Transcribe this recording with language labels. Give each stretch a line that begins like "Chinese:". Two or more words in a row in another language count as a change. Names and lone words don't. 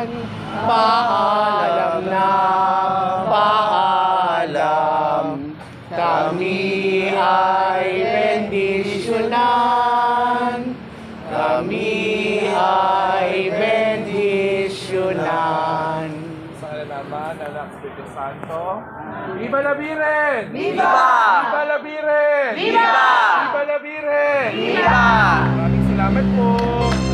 Filipino: Paalam na paalam, kami ay bendisyonan, kami ay bendisyonan. Sa alaman, anak Espiritu Santo.
Spanish: Viva la Virgen! Viva! Viva la Virgen! Viva! Viva la Virgen! Viva!
Filipino: Maraming salamat po.